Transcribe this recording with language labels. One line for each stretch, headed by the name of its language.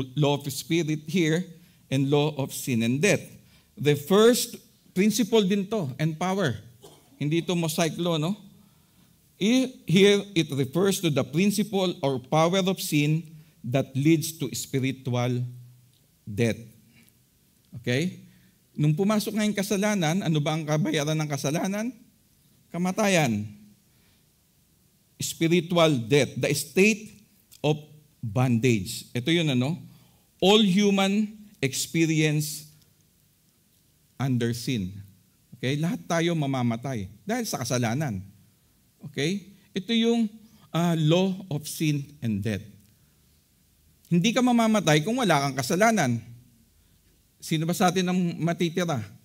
English: Law of Spirit here and law of sin and death. The first principle din to, and power.
Filipino: Hindi ito
English: mosaic law, no? Here, it refers to the principle or power of sin that leads to spiritual death. Okay?
Filipino: Nung pumasok nga yung kasalanan, ano ba ang kabayaran ng kasalanan? Kamatayan.
English: Spiritual death. The state of bondage.
Filipino: Ito yun,
English: all human experience under sin. Okay?
Filipino: Lahat tayo mamamatay dahil sa kasalanan. Okay? Ito yung law of sin and death. Hindi ka mamamatay kung wala kang kasalanan. Sino ba sa atin ang matitira?